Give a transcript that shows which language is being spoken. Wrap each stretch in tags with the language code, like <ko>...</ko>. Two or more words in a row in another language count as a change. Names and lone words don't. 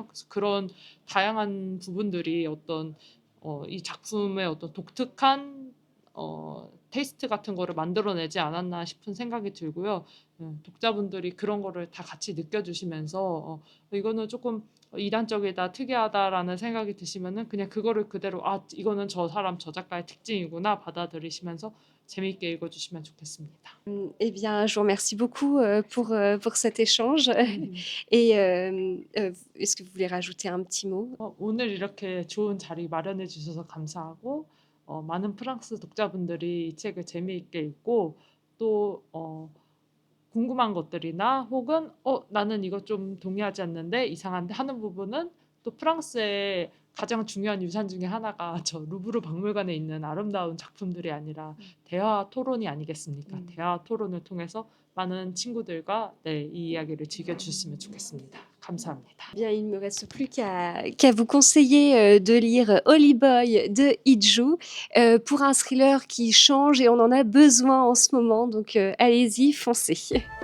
<ko>그래서 그런 다양한 부분들이 어떤 이 작품의 어떤 독특한 테이스트 같은 거를 만들어내지 않았나 싶은 생각이 들고요. 독자분들이 그런 거를 다 같이 느껴주시면서 이거는 조금 이단적이다, 특이하다라는 생각이 드시면은 그냥 그거를 그대로 이거는 저 사람 저 작가의 특징이구나 받아들이시면서 재미있게 읽어주시면 좋겠습니다.</ko> <fr>Eh bien, je vous remercie beaucoup pour cet échange. Et est-ce que vous voulez rajouter un petit mot?</fr> <ko>오늘 이렇게 좋은 자리 마련해 주셔서 감사하고 많은 프랑스 독자분들이 이 책을 재미있게 읽고 또 궁금한 것들이나 혹은 나는 이거 좀 동의하지 않는데 이상한데 하는 부분은 또 프랑스의 가장 중요한 유산 중에 하나가 저 루브르 박물관에 있는 아름다운 작품들이 아니라 대화 토론이 아니겠습니까? 대화 토론을 통해서 많은 친구들과 이 이야기를 즐겨주셨으면 좋겠습니다. 감사합니다.</ko> <fr>Bien, il ne me reste plus qu'à vous conseiller de lire Holy Boy de Iju pour un thriller qui change et on en a besoin en ce moment. Donc, allez-y, foncez.</fr>